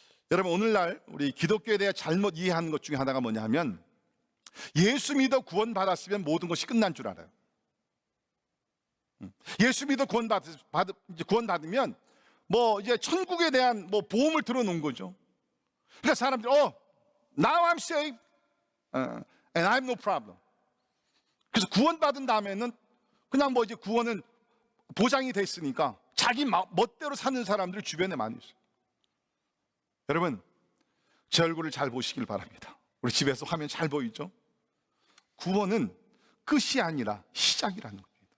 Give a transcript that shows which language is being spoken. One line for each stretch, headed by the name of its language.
Korean: 여러분, 오늘날 우리 기독교에 대해 잘못 이해하는 것 중에 하나가 뭐냐 하면 예수 믿어 구원 받았으면 모든 것이 끝난 줄 알아요. 예수 믿어 구원 받으면 뭐 이제 천국에 대한 뭐 보험을 들어놓은 거죠. 그러니까 사람들이
English: now I'm saved and I have no problem.
Korean: 그래서 구원 받은 다음에는 그냥 뭐 이제 구원은 보장이 됐으니까 자기 멋대로 사는 사람들이 주변에 많이 있어요. 여러분, 제 얼굴을 잘 보시길 바랍니다. 우리 집에서 화면 잘 보이죠? 구원은 끝이 아니라 시작이라는 겁니다.